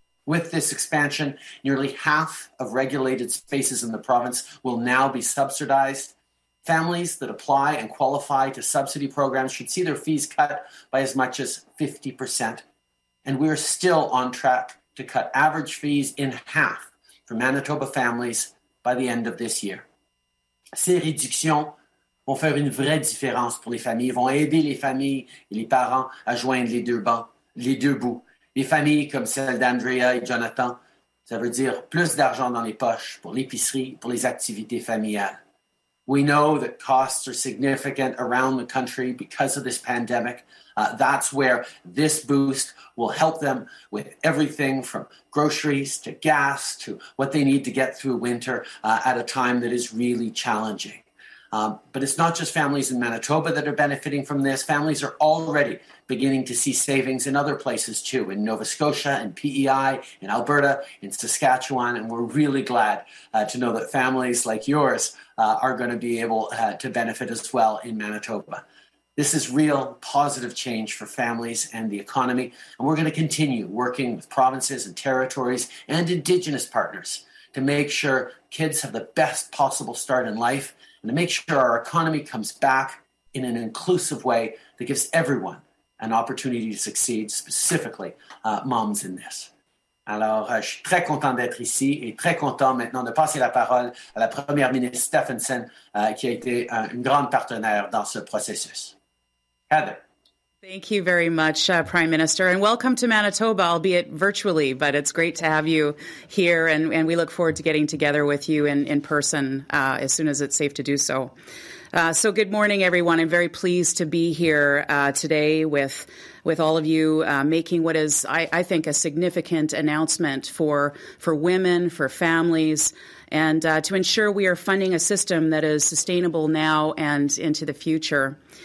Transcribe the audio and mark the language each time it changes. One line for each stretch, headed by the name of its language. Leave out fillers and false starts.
English: With this expansion, nearly half of regulated spaces in the province will now be subsidized. Families that apply and qualify to subsidy programs should see their fees cut by as much as 50%. And we're still on track to cut average fees in half for Manitoba families by the end of this year.
French: Ces réductions vont faire une vraie différence pour les familles, vont aider les familles et les parents à joindre les deux bouts. Les familles comme celle d'Andrea et Jonathan, ça veut dire plus d'argent dans les poches pour l'épicerie, pour les activités familiales.
English: We know that costs are significant around the country because of this pandemic. That's where this boost will help them with everything from groceries to gas to what they need to get through winter at a time that is really challenging. But it's not just families in Manitoba that are benefiting from this. Families are already beginning to see savings in other places too, in Nova Scotia, in PEI, in Alberta, in Saskatchewan, and we're really glad to know that families like yours are going to be able to benefit as well in Manitoba. This is real positive change for families and the economy, and we're going to continue working with provinces and territories and Indigenous partners to make sure kids have the best possible start in life and to make sure our economy comes back in an inclusive way that gives everyone an opportunity to succeed, specifically moms in this.
French: Alors, je suis très content d'être ici et très content maintenant de passer la parole à la Première ministre Stefanson, qui a été une grande partenaire dans ce processus.
English: Heather. Thank you very much, Prime Minister, and welcome to Manitoba, albeit virtually, but it's great to have you here, and we look forward to getting together with you in person as soon as it's safe to do so. So good morning, everyone. I'm very pleased to be here today with all of you, making what is, I think, a significant announcement for women, for families, and to ensure we are funding a system that is sustainable now and into the future.